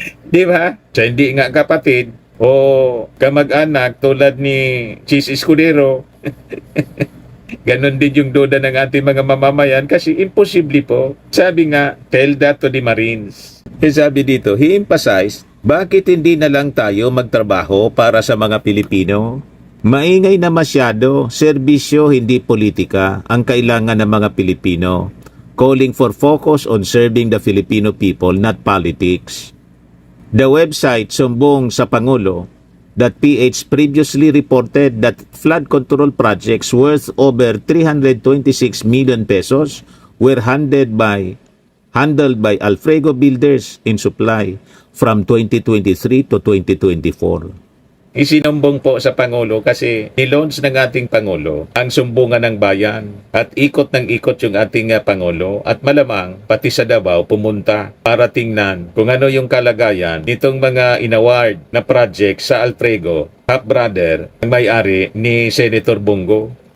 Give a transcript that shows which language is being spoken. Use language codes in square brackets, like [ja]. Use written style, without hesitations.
[tl] Di ba? Sa hindi nga kapatid o kamag-anak tulad ni Chis Escudero, ganon din yung duda ng ating mga mamamayan kasi imposible po. Sabi nga, [en] tell that to the Marines. [tl] Sabi dito, [en] he emphasized, [tl] bakit hindi na lang tayo magtrabaho para sa mga Pilipino? Maingay na masyado, serbisyo hindi politika ang kailangan ng mga Pilipino. [en] Calling for focus on serving the Filipino people, not politics. The website sumbong sa Pangulo.ph previously reported that flood control projects worth over 326 million pesos were handled by Alfrego Builders in Supply from 2023 to 2024. [tl] Isinumbong po sa Pangulo kasi nilaunch ng ating Pangulo ang sumbungan ng bayan at ikot ng ikot yung ating Pangulo at malamang pati sa Davao pumunta para tingnan kung ano yung kalagayan nitong mga inaward na project sa Alfrego, half-brother, ang may-ari ni Senator Bongo.